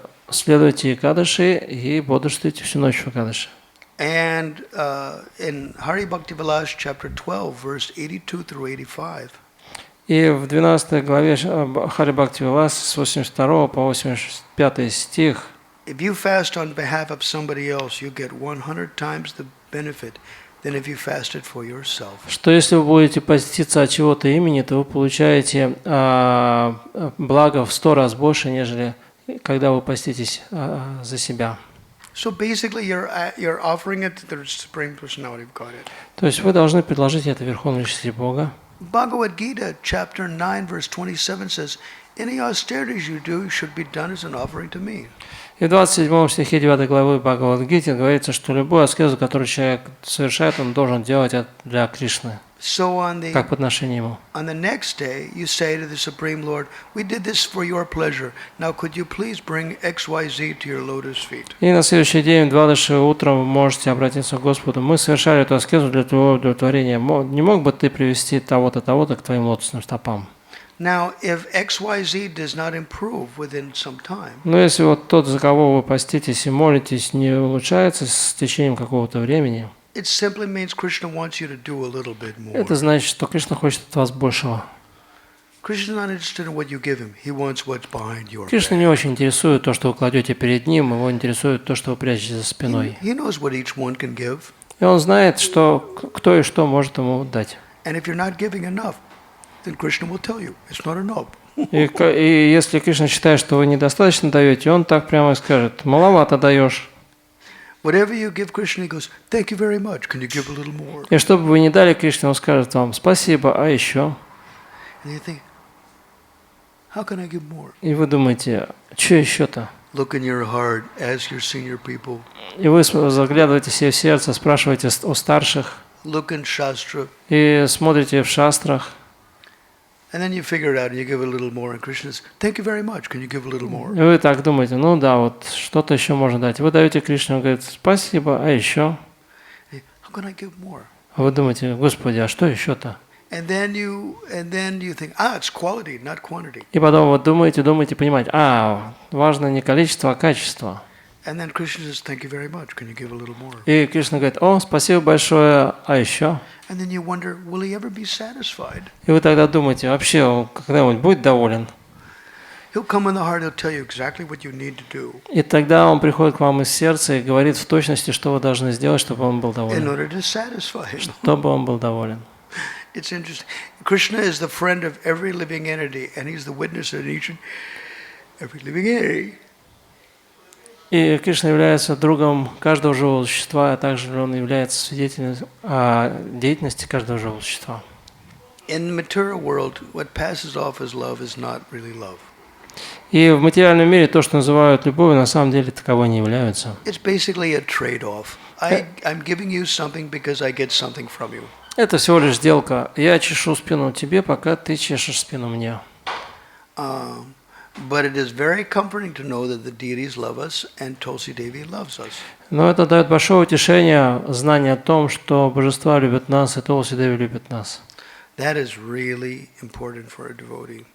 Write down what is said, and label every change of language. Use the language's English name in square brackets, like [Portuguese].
[Russian] следуйте Экадаши и бодрствуйте всю ночь в Экадаши. [English] And in Hari Bhakti Vilas, chapter 12, verse 82 through 85, [Russian] И в 12 главе Хари Бхакти Вилас с 82 по 85 стих: [English] if you fast on behalf of somebody else, you get 100 times the benefit than if you fasted for yourself. [Russian] что если вы будете поститься от чего-то имени, то вы получаете благо в 100 раз больше, нежели когда вы поститесь за себя. [English] So basically, you're offering it to the Supreme Personality of Godhead. [Russian] То есть вы должны предложить это Верховной Личности Бога. [English] Bhagavad Gita, chapter 9, verse 27 says, any austerities you do should be done as an offering to me. [Russian] И в 27 стихе 9 главы Бхагавад-гиты говорится, что любую аскезу, которую человек совершает, он должен делать для Кришны, [English] So [Russian] как по отношению ему. [English] on the next day, you say to the Supreme Lord, we did this for your pleasure. Now could you please bring XYZ to your lotus feet? [Russian] И на следующий день, в 26 утром, вы можете обратиться к Господу. Мы совершали эту аскезу для твоего удовлетворения. Не мог бы ты привести того-то, того-то к твоим лотосным стопам? [English] Now, if XYZ does not improve within some time, [Russian] Но если вот тот, за кого вы поститесь и молитесь, не улучшается с течением какого-то времени, [English] it simply means Krishna wants you to do a little bit more. [Russian] это значит, что Кришна хочет от вас большего. [English] Krishna is not interested in what you give him. He wants what's behind your [Russian] Кришна [English] back. [Russian] не очень интересует то, что вы кладете перед ним, его интересует то, что вы прячете за спиной. [English] He knows what each one can give. [Russian] И он знает, что кто и что может ему дать. [English] And if you're not giving enough, then Krishna will tell you it's not enough. [Russian] И если Кришна считает, что вы недостаточно даете, он так прямо и скажет: маловато даешь. [English] Whatever you give Krishna, he goes, thank you very much. Can you give a little more? [Russian] И что бы вы ни дали Кришне, он скажет вам: спасибо, а еще? [English] And you think, how can I give more? [Russian] И вы думаете: что еще-то? [English] Look in your heart, ask your senior people. [Russian] И вы заглядываете себе в сердце, спрашиваете у старших, [English] Look in Shastra. [Russian] и смотрите в шастрах, [English] And then you figure it out and you give a little more. And Krishna says, thank you very much. Can you give a little more? [Russian] и вы так думаете: ну да, вот что-то еще можно дать. Вы даете Кришне, он говорит: спасибо, а еще? [English] Hey, how can I give more? [Russian] А вы думаете: Господи, а что еще-то? [English] And then you think, it's quality, not quantity. [Russian] И потом вот думаете, понимаете: важно не количество, а качество. [English] And then Krishna says, thank you very much. Can you give a little more? [Russian] И Кришна говорит: о, спасибо большое, а еще? [English] And then you wonder, will he ever be satisfied? [Russian] И вы тогда думаете: вообще он когда-нибудь будет доволен? [English] He'll come in the heart, he'll tell you exactly what you need to do [Russian] И тогда он приходит к вам из сердца и говорит в точности, что вы должны сделать, чтобы он был [English] in [Russian] доволен. [English] order to satisfy him. [Russian] Чтобы он был доволен. [English] It's interesting. Krishna is the friend of every living entity, and he's the witness of each and every living entity. [Russian] И Кришна является другом каждого живого существа, а также он является свидетелем деятельности каждого живого существа. [English] In the material world, what passes off as love is not really love. [Russian] И в материальном мире то, что называют любовью, на самом деле таковой не являются. [English] It's basically a trade-off. I'm giving you something because I get something from you. [Russian] Это всего лишь сделка. Я чешу спину тебе, пока ты чешешь спину мне. [English] But it is very comforting to know that the deities love us and Tulsi Devi loves us. [Russian] Но это дает большое утешение, знание о том, что божества любят нас и Тулси Деви любит нас. [English] That is really important for a devotee.